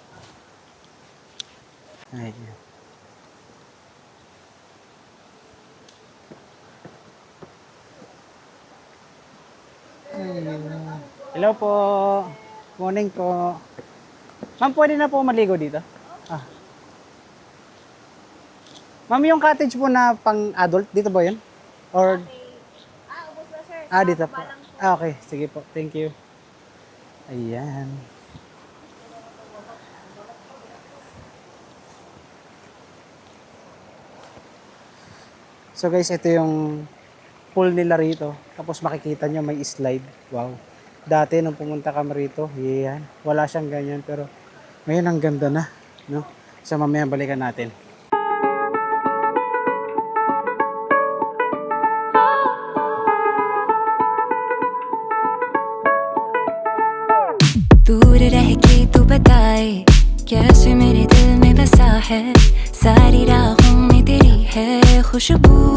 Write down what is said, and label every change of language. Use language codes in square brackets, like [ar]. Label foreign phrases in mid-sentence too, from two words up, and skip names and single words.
[tl] Ayan. Hello po. Morning po. Ma'am, pwede na po maligo dito? Ma'am, yung cottage po na pang adult, dito ba yun? Or Ubos na sir. dito po. Okay, sige po. [en] Thank you. [tl] Ayan. So guys, ito yung pool nila rito. Tapos makikita nyo may slide. Wow. Dati nung pumunta kami rito, yan. Wala siyang ganyan. Pero ngayon ang ganda na. No? So mamaya balikan natin. [hi] दूर रह के तू बताए कैसे मेरे दिल में बसा है सारी राहों में तेरी है खुशबू